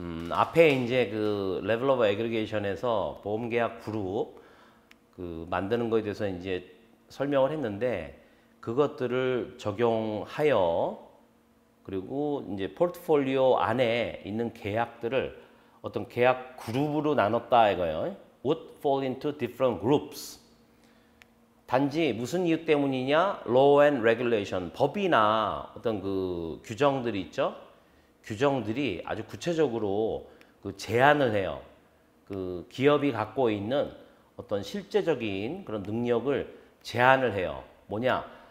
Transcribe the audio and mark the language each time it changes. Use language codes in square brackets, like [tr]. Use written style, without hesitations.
[ko] 앞에 이제 그 레벨 오브 애그리게이션에서 보험계약 그룹 그 만드는 거에 대해서 이제 설명을 했는데 그것들을 적용하여 그리고 이제 포트폴리오 안에 있는 계약들을 어떤 계약 그룹으로 나눴다 이거예요. [en] Would fall into different groups. [ko] 단지 무슨 이유 때문이냐? [en] Law and regulation. [ko] 법이나 어떤 그 규정들이 있죠. 규정들이 아주 구체적으로 그 제한을 해요. 그 기업이 갖고 있는 어떤 실제적인 그런 능력을 제한을 해요. 뭐냐?